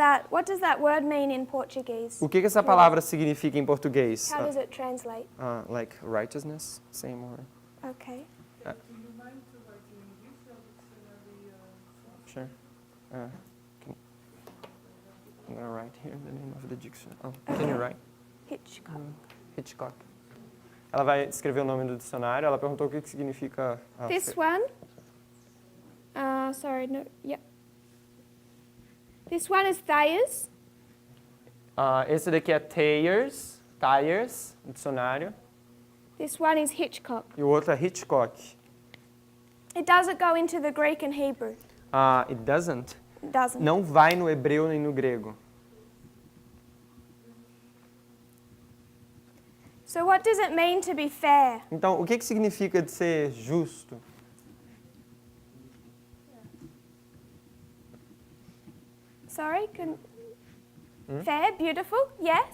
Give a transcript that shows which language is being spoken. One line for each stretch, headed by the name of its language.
English: What does that word mean in Portuguese?
Portuguese: O que essa palavra significa em português?
English: How does it translate? Like righteousness, same or... Okay. Sure. I'm gonna write here the name of the dictionary. Oh, can you write? Hitchcock. Hitchcock.
Portuguese: Ela vai escrever o nome do dicionário. Ela perguntou o que significa...
English: This one. Sorry, no. Yep. This one is Thayer's.
Portuguese: Esse daqui é Tayers, dicionário.
English: This one is Hitchcock.
Portuguese: E o outro é Hitchcock.
English: It doesn't go into the Greek and Hebrew. It doesn't. It doesn't.
Portuguese: Não vai no hebreu nem no grego.
English: So what does it mean to be fair?
Portuguese: Então, o que significa de ser justo?
English: Sorry, fair, beautiful, yes.